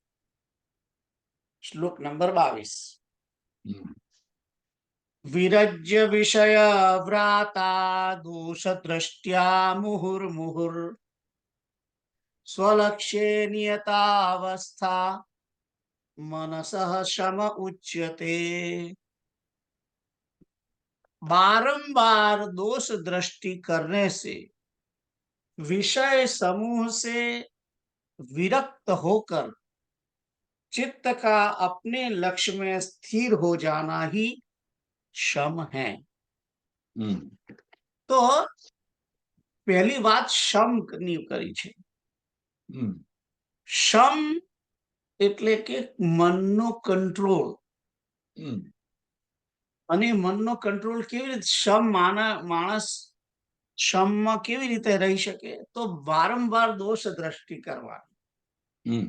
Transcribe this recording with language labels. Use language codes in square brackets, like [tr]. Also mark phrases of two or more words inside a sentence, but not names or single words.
[gu] શ્લોક નંબર 22. [sa] વિરજ્ય વિષય વ્રાતા દોષ દ્રષ્ટ્યા મુહુર્મુહુર સ્વલક્ષ્યે નિયતાવસ્થા मनसः शम उच्यते. [hi] बारंबार दोष दृष्टि करने से, विषय समूह से विरक्त होकर चित्त का अपने लक्ष्य में स्थिर हो जाना ही शम है. तो पहली बात शम [gu] ની કરી છે. શમ એટલે કે મનનો કંટ્રોલ. અને મનનો કંટ્રોલ કેવી રીતે? માણસ શમમાં કેવી રીતે રહી શકે? તો વારંવાર દોષ દ્રષ્ટિ કરવાની.